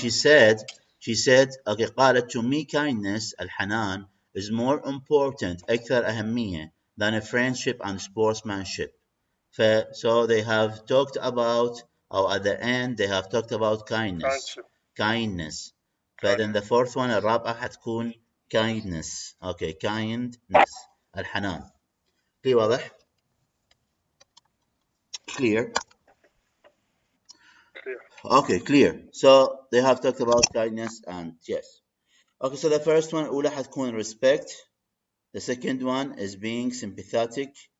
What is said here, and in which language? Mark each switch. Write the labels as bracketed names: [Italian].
[English] She said, okay, [Arabic] قالت [English] to me kindness, [Arabic] الحنان, [English] is more important, [Arabic] أكثر أهمية, [English] than a friendship and sportsmanship. So they have talked about, or at the end, they have talked about kindness. Kindness. Then the fourth one, [Arabic] الرابعة حتكون [English] kindness. Okay, kindness. [Arabic] الحنان. في واضح؟ [English] Clear. Okay, clear. So they have talked about kindness and yes. Okay, so the first one [Arabic] الأولى حتكون [English] respect. The second one is being sympathetic.